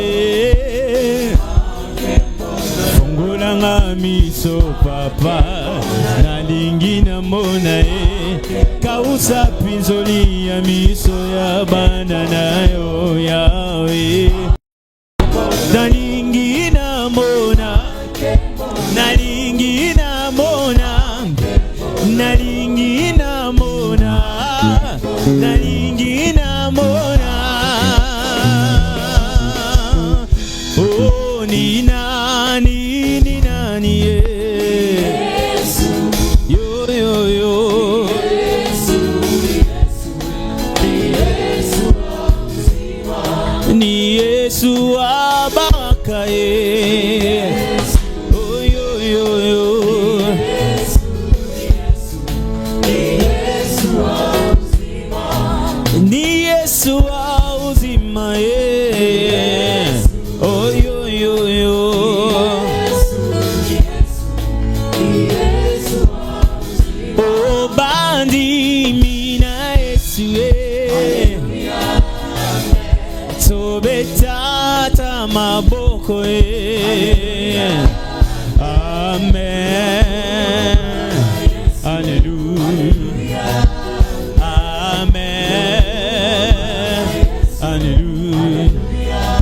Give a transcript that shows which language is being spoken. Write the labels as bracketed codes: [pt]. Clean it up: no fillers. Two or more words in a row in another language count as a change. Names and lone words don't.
[ln] fungola nga miso papa, nalingi na mona kausa pinzoli ya miso ya bana na yo Yahweh. Nalingi na mona, nalingi na mona, nalingi na mona, nalingi na mona. [sw] Oh, ni nani, ni nani Yesu, yo yo yo Yesu, Yesu, ni Yesu baraka ye. Oh yo yo yo ni Yesu wa uzima ye. Oh yo yo yo oh bandi mina Yesu ye. [ln] Sobeta maboko amen, hallelujah, amen, hallelujah.